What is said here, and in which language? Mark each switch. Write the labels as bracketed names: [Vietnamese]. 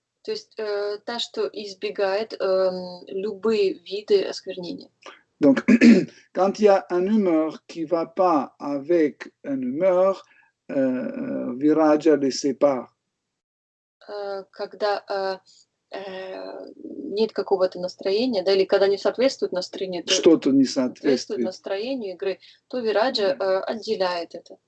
[Russian] То есть та, что избегает любые виды осквернения. [French] Donc, quand il y a une humeur qui ne va pas avec une humeur, Viraja les sépare. [Russian] Когда нет какого-то настроения, да, или когда не соответствует настроению, то Что-то не соответствует соответствует настроению игры, то Вираджа отделяет это.